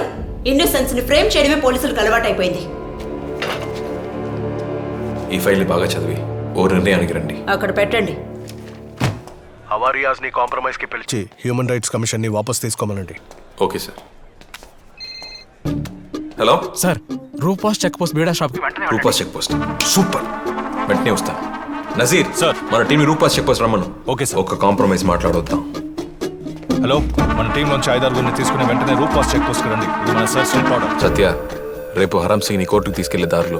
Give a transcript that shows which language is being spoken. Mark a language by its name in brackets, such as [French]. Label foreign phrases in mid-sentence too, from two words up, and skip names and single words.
[Telugu] ఇన్నోసెన్స్ ని ఫ్రేమ్ చేయడమే పోలీసులకు అలవాటైపోయింది. ఈ ఫైల్ ని బాగా చదివి ఓ నిర్ణయానికి రండి. అక్కడ పెట్టండి. హవారియాస్ ని కాంప్రమైజ్ కి పిలిచి [English] human rights commission [Telugu] ని వాపస్ తీసుకోమనండి. [English] okay sir. hello सर, रूपास चेक पोस्ट बेड़ा शॉप [Telugu] రూపాస్ చెక్ పోస్ట్. సూపర్, వెంటనే వస్తాను. నజీర్ సార్, మన టీం రూపాస్ చెక్ పోస్ట్ రమ్మను. [English] okay sir. [Telugu] ఒక కాంప్రమైజ్ మాట్లాడొద్దాం. హలో, మన టీం నుంచి 5-6 తీసుకుని వెంటనే రూపాస్ చెక్ పోస్ట్ రండి. ఇది మన [English] search order. [Telugu] సత్య, రేపు హరం సింగ్ ని కోర్టుకు తీసుకెళ్లే దారిలో